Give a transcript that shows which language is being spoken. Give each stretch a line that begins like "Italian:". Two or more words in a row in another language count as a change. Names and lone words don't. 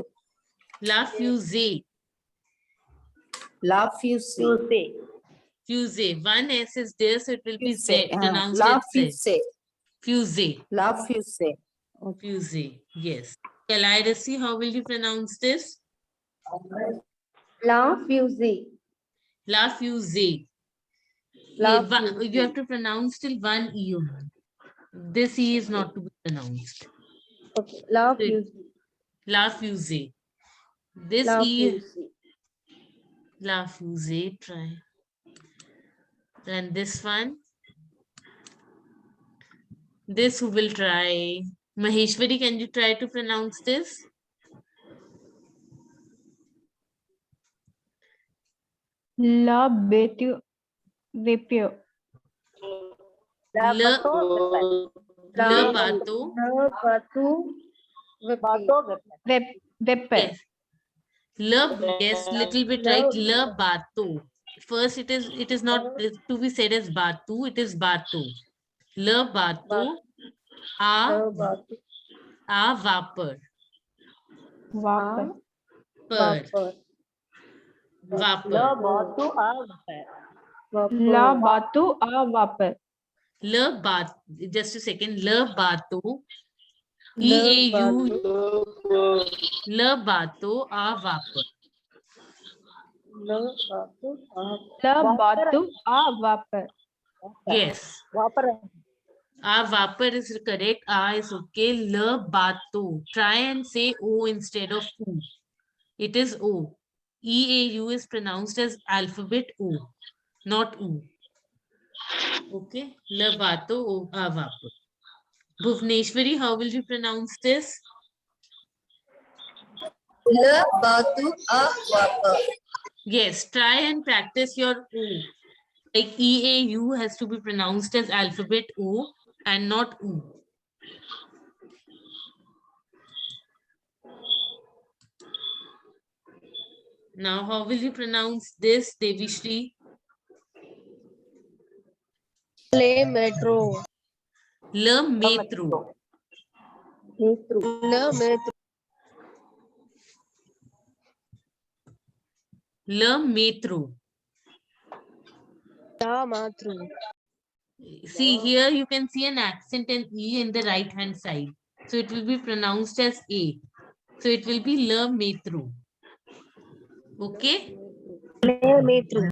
French: La fuse.
English: Love you. Say. You say. Fuse. One S is there, so it will be Say. Z, pronounced Love as you. Z. Say. Fuse. Love you. Say. Fuse. Yes. Kaliracy, how will you pronounce this?
French: La fuse. La fuse. La
English: You have to pronounce till one E only. This E is not to be pronounced. Okay. La So it- fuse.
French: La fuse. This La
English: E, fuse.
French: La fuse,
English: try. And this one. This who will try? Maheshwari, can you try to pronounce this?
French: La betu vapio. La Le, bato. le bato. La batu. Bato. Vapor.
English: Yes. Le, yes, little bit right.
French: Le bato.
English: First, it is not to be said as batu. It is bato.
French: Le bato. La batu. A vapor. Vapor. Per. La Vapor. batu. La batu a vapor. Le bat.
English: Just a second.
French: Le bato. Le EAU. Le bato a vapor. La batu. La batu a vapor.
English: Yes.
French: Vapor. A vapor
English: is correct. A is okay.
French: Le bato.
English: Try and say O instead of U. It is O. EAU is pronounced as alphabet O, not U.
French: Okay. Le bato o a vapor.
English: Bhuvneshwari, how will you pronounce this?
French: Le batu a vapor.
English: Yes. Try and practice your O. Like EAU has to be pronounced as alphabet O and not U. Now, how will you pronounce this, Devishri?
French: Le metro. Le metro. Le metro. Le metro. La matru.
English: See, here you can see an accent and E in the right hand side. So it will be pronounced as A. So it will be
French: le metro.
English: Okay?
French: Le metro.